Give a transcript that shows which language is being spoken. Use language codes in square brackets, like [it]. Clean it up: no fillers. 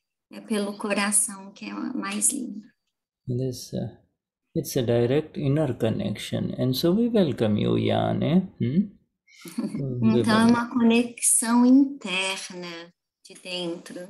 [pt] É pelo coração, que é mais lindo. [en] It's a direct inner connection, and so we welcome you, Jane. [pt] Então é uma conexão interna de dentro.